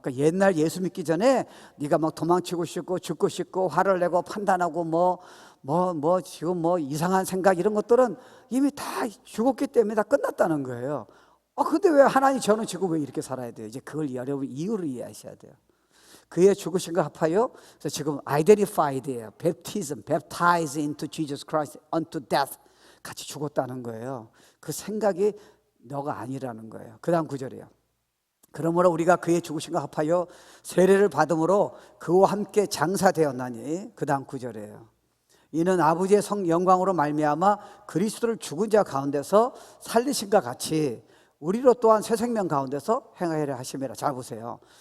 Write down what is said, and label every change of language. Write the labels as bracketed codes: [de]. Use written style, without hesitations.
[ko] 그러니까 옛날 예수 믿기 전에 네가 막 도망치고 싶고 죽고 싶고 화를 내고 판단하고 지금 이상한 생각, 이런 것들은 이미 다 죽었기 때문에 다 끝났다는 거예요. 근데 왜 하나님 저는 지금 왜 이렇게 살아야 돼요? 이제 그걸 여러분 이유를 이해하셔야 돼요. 그의 죽으심과 합하여, 그래서 지금 identified예요. [en] baptism, baptize into Jesus Christ unto death. [ko] 같이 죽었다는 거예요. 그 생각이 너가 아니라는 거예요. 그 다음 9절이에요. 그러므로 우리가 그의 죽으심과 합하여 세례를 받음으로 그와 함께 장사되었나니, 그 다음 9절이에요. 이는 아버지의 성 영광으로 말미암아 그리스도를 죽은 자 가운데서 살리심과 같이 우리로 또한 새 생명 가운데서 행하려 하심이라. 잘 보세요.